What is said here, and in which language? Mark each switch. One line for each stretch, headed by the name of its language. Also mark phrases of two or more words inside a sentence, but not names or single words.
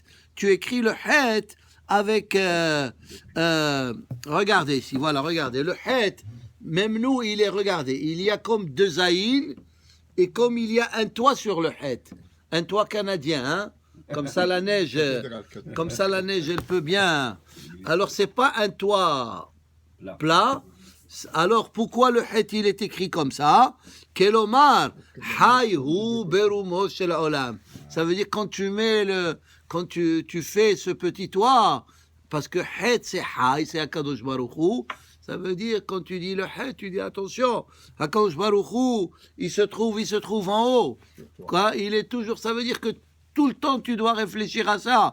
French: Tu écris le het avec, regardez ici, voilà, regardez, le het, même nous, regardez, il y a comme 2 zaïn, et comme il y a un toit sur le het, un toit canadien, hein? Comme ça la neige, elle peut bien. Alors c'est pas un toit plat. Alors pourquoi le het il est écrit comme ça?
Hebrew: כלומר היינו ברומו של עולם.
French: Ça veut dire quand tu fais ce petit toit, parce que Het c'est Hay, c'est
Hebrew: הקדוש ברוך הוא.
French: Ça veut dire, quand tu dis le Het, tu dis attention,
Hebrew: הקדוש ברוך הוא,
French: il se trouve en haut. Quoi? Il est toujours, ça veut dire que tout le temps tu dois réfléchir à ça.